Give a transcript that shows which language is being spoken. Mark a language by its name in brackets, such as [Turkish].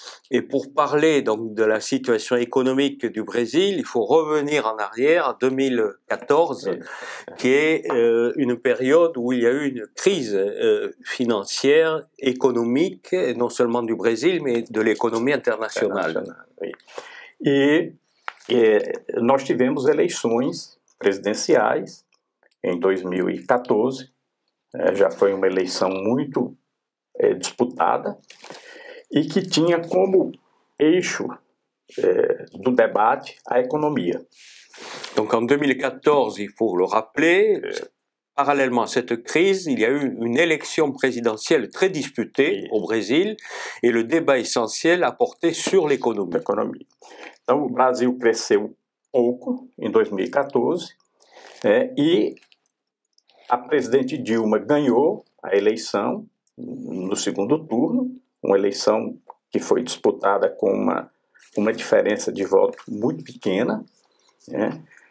[French] Et pour parler donc de la situation économique du Brésil, il faut revenir en arrière à 2014, qui est une période où il y a eu une crise financière, économique, non seulement du Brésil, mais de l'économie internationale. [Portuguese] E nós tivemos eleições presidenciais em 2014, já foi uma eleição muito disputada, e que tinha como eixo do debate a économie. [French] Donc en 2014, il faut le rappeler, parallèlement à cette crise, il y a eu une élection présidentielle très disputée au Brésil et le débat essentiel a porté sur l'économie. [Portuguese] Então o Brasil cresceu pouco em 2014 e a presidente Dilma ganhou a eleição no segundo turno, uma eleição que foi disputada com uma diferença de voto muito pequena, né?